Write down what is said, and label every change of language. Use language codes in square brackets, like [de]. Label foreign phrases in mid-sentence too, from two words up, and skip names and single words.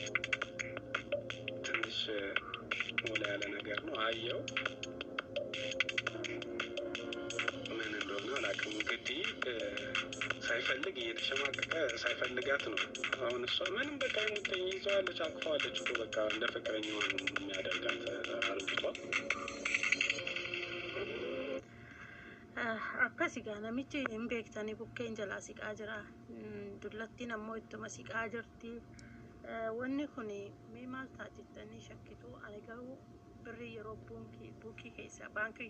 [am] ትንሽ ሞላ ያለ ነገር ነው አየው ምን እንደሆነ አላውቅም እንግዲህ ሳይፈልግ እየተሸማቀቀ ሳይፈልጋት ነው አሁን እሷ ምንም በቃ የሙጥኝ ይዘዋለች አቅፋዋለች እኮ በቃ እንደ ፍቅረኛዋ ነው የሚያደርጋት አርግቷ [om] akkasigaa namichi hin beektanii bukkeen jalaa siqaa jira dullattiin ammoo ittuma siqaa jirti wanni kun mee maal taatittanii shakkitu ani garuu birrii yeroo buukii keessaa baankii